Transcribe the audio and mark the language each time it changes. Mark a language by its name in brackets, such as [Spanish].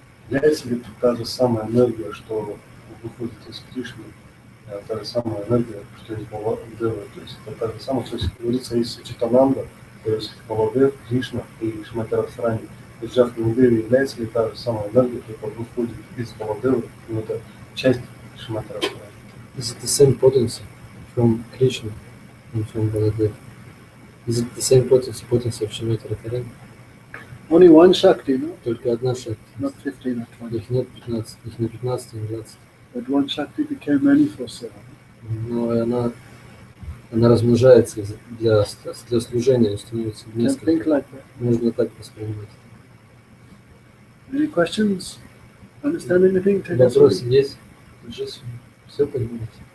[Russian] Является ли та же самая энергия, что выходит из Кришны, та же самая энергия, что из Баладевы, то есть это та же самая, то есть говорится из Читананда, то есть Баладев, Кришна и Шримати Радхарани. То есть Джахна Деве является ли та же самая энергия, которая выходит из Баладевы, но это часть Шримати Радхарани. [English] Is it the same potency from Krishna and from Baladev? Is it the same potency of Shrimati Radharani? Only one Shakti, no? [Russian] Только одна шакти. [English] Not 15 or 20. [Russian] Их нет 15, их не 15, не 20. [English] But one Shakti became many for Seva. [Russian] Но она размножается для служения, становится [English] Can think [Russian] несколько. [English] like that. [Russian] Можно так воспринимать. [English] Any questions? Understand anything? [Russian] Вопросы есть? Все понимаете?